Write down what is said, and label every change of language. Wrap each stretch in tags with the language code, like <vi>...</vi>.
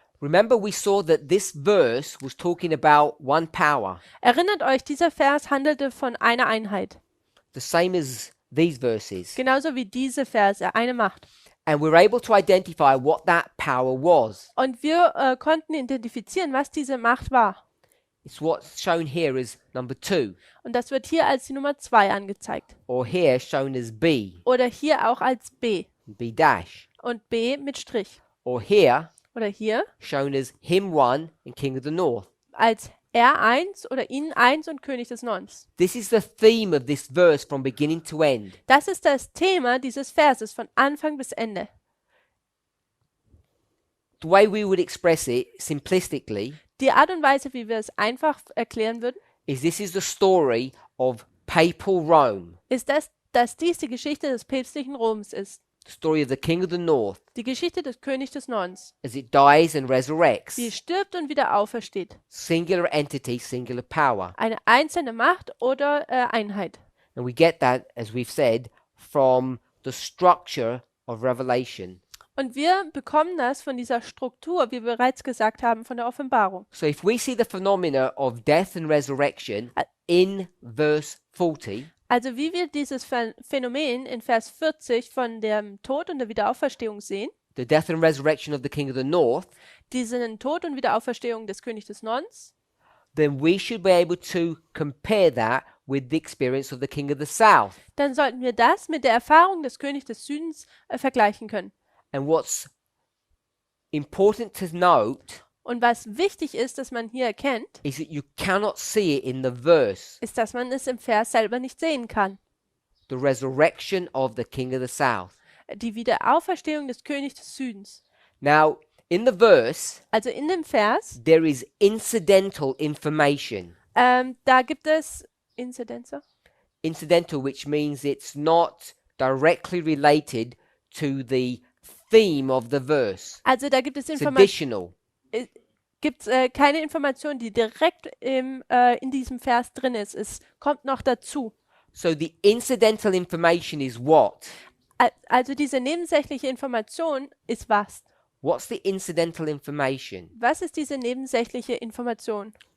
<en>remember we saw that this verse was talking about one power,</en> <de>erinnert euch, dieser Vers handelte von einer Einheit.</de> <en>the same as these verses.</en> <de>Genauso wie diese Verse, eine Macht.</de> <en>And we're able to identify what that power was.</en> <de>Und wir konnten identifizieren, was diese Macht war.</de> <en>It's what's shown here as number 2,</en> <de>Und das wird hier als die Nummer 2 angezeigt.</de> <en>or here shown as B,</en> <de>Oder hier auch als B.</de> <en>B dash,</en> <de>Und B mit Strich.</de> <en>or here</en> <de>Oder hier</de> <en>shown as him 1 and king of the north.</en> <de>als R1 oder ihn 1 und König des Nordens.</de> <en>This is the theme of this verse from beginning to end.</en> <de>Das ist das Thema dieses Verses von Anfang bis Ende.</de> <en>The way we would express it simplistically</en> <de>Die Art und Weise, wie wir es einfach erklären würden,</de> <en>is this is the story of papal Rome,</en> <de>ist, dass dies die Geschichte des päpstlichen Roms ist.</de> <en>the story of the king of the north</en> <de>Die Geschichte des Königs des Nordens,</de> <en>as it dies and resurrects.</en> <de>wie stirbt und wieder aufersteht.</de> <en>Singular entity, singular power.</en> <de>Eine einzelne Macht oder Einheit.</de> <en>And we get that, as we've said, from the structure of Revelation.</en> <de>Und wir bekommen das von dieser Struktur, wie wir bereits gesagt haben, von der Offenbarung.</de> <en>So if we see the phenomena of death and resurrection in verse 40,</en> <de>Also wie wir dieses Phänomen in Vers 40 von dem Tod und der Wiederauferstehung sehen,</de> <en>the death and resurrection of the king of the north,</en> <de>diesen Tod und Wiederauferstehung des Königs des Nordens,</de> <en>then we should be able to compare that with the experience of the king of the south.</en> <de>dann sollten wir das mit der Erfahrung des Königs des Südens vergleichen können.</de> <en>And what's important to note</en> <de>Und was wichtig ist, dass man hier erkennt,</de> <en>is that you cannot see it in the verse,</en> <de>ist, dass man es im Vers selber nicht sehen kann.</de> <en>the resurrection of the king of the south.</en> <de>Die Wiederauferstehung des Königs des Südens.</de> <en>Now, in the verse,</en> <de>Also in dem Vers,</de> <en>there is incidental information.</en> <de>da gibt es Inzidenzer.</de> <en>Incidental, which means it's not directly related to the theme of the verse.</en> <de>Also da gibt es</de> <en>It's</en> <de>Informationen.</de> <en>additional.</en> <de>Keine Information, die direkt in diesem Vers drin ist. Es kommt noch dazu.</de> <en>So the incidental information is what?</en> <de>Also diese nebensächliche Information ist was?</de> <en>What's the incidental information?</en> <de>Was ist diese nebensächliche Information?</de>